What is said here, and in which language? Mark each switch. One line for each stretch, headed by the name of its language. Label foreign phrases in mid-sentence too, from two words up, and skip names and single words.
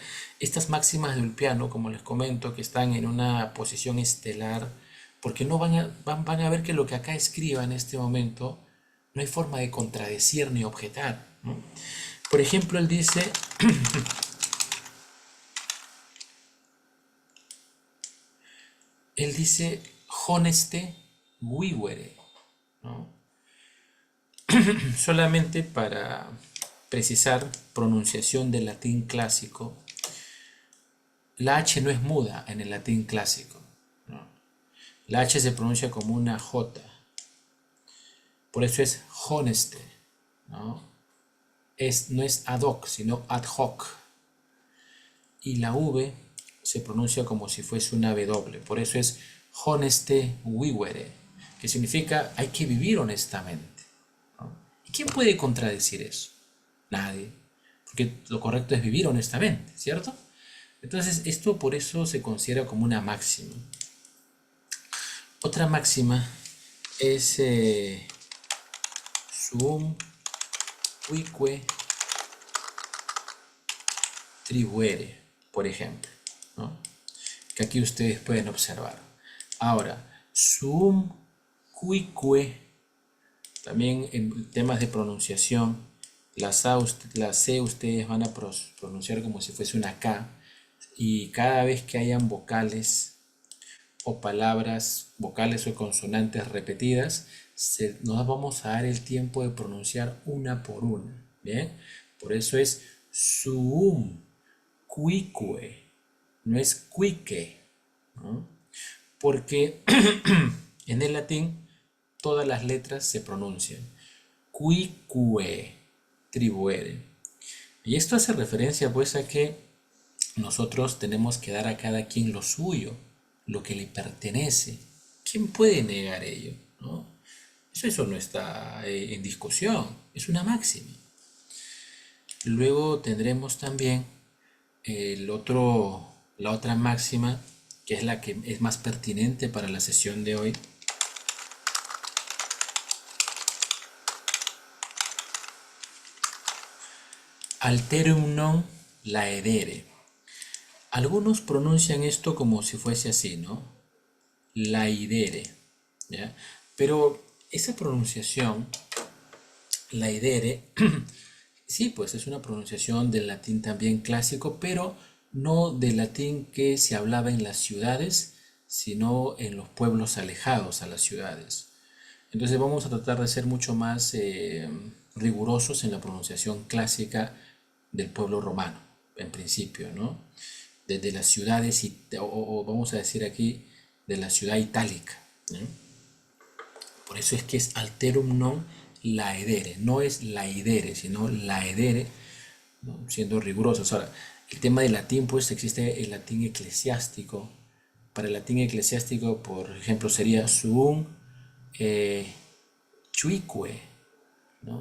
Spanish: Estas máximas de Ulpiano, como les comento, que están en una posición estelar, porque no van a ver que lo que acá escriba en este momento no hay forma de contradecir ni objetar, ¿no? Por ejemplo, él dice
Latin: honeste vivere,
Spanish: ¿no? Solamente para precisar pronunciación del latín clásico, la H no es muda en el latín clásico, ¿no? La H se pronuncia como una J, por eso es honeste, ¿no? No es
Latin: ad hoc,
Spanish: sino
Latin: ad hoc.
Spanish: Y la V se pronuncia como si fuese una W, por eso es
Latin: honeste vivere,
Spanish: que significa hay que vivir honestamente, ¿no? ¿Y quién puede contradecir eso? Nadie, porque lo correcto es vivir honestamente, ¿cierto? Entonces esto por eso se considera como una máxima. Otra máxima es
Latin: suum cuique tribuere,
Spanish: por ejemplo, ¿no? Que aquí ustedes pueden observar. Ahora,
Latin: suum cuique,
Spanish: también en temas de pronunciación, la C ustedes van a pronunciar como si fuese una K, y cada vez que hayan vocales o palabras, vocales o consonantes repetidas, nos vamos a dar el tiempo de pronunciar una por una, ¿bien? Por eso es
Latin: suum, cuique,
Spanish: no es cuique, ¿no? Porque en el latín todas las letras se pronuncian.
Latin: Cuique, tribuere.
Spanish: Y esto hace referencia pues a que nosotros tenemos que dar a cada quien lo suyo, lo que le pertenece. ¿Quién puede negar ello, ¿no? Eso no está en discusión, es una máxima. Luego tendremos también la otra máxima, que es la que es más pertinente para la sesión de hoy.
Latin: Alterum non laedere.
Spanish: Algunos pronuncian esto como si fuese así, ¿no? Laedere, ¿ya? Pero esa pronunciación, laedere, sí, pues es una pronunciación del latín también clásico, pero no del latín que se hablaba en las ciudades, sino en los pueblos alejados a las ciudades. Entonces vamos a tratar de ser mucho más rigurosos en la pronunciación clásica del pueblo romano, en principio, ¿no? Desde las ciudades, o vamos a decir aquí, de la ciudad itálica, ¿no? Por eso es que es
Latin: alterum non laedere,
Spanish: no es laedere, sino laedere, ¿no? Siendo rigurosos. Ahora, el tema del latín, pues existe el latín eclesiástico. Para el latín eclesiástico, por ejemplo, sería
Latin: suum chuique,
Spanish: ¿no?